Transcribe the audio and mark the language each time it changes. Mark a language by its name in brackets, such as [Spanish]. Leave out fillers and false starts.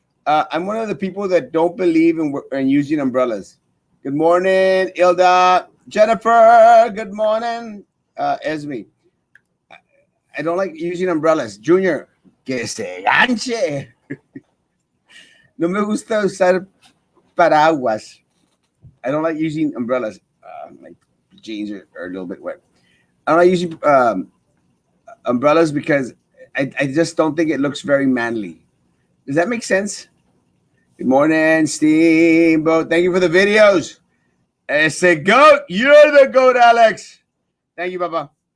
[English] I'm one of the people that don't believe in using umbrellas. Good morning, Ilda. Jennifer, good morning. Esme. I don't like using umbrellas. [Spanish] Junior, que se ganche. No me gusta usar paraguas. [English] I don't like using umbrellas. My jeans are a little bit wet. I don't like using umbrellas because I just don't think it looks very manly. Does that make sense? Good morning, Steamboat. Thank you for the videos. Ese goat. You're the goat, Alex. Thank you, Papa.